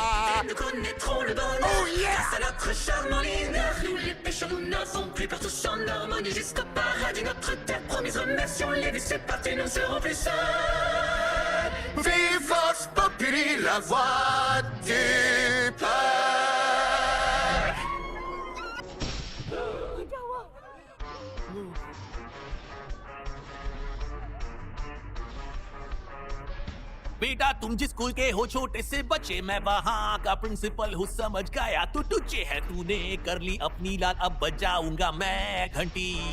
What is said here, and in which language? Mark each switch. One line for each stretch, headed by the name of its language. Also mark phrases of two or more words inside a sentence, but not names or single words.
French: Nous connaîtrons le bonheur.
English: Oh yeah.
French: Grâce à notre charmant leader. Nous les pécheurs, nous n'avons plus peur, tous en harmonie jusqu'au paradis. Notre terre promise, remercions les vies, c'est parti, nous ne serons plus seuls. Vive Vox Populi, la voix du peuple.
Hindi: बेटा तुम जिस स्कूल के हो छोटे से बच्चे मैं वहाँ का प्रिंसिपल हूँ समझ गया तू तुझे है तूने कर ली अपनी लाल अब बजाऊंगा मैं घंटी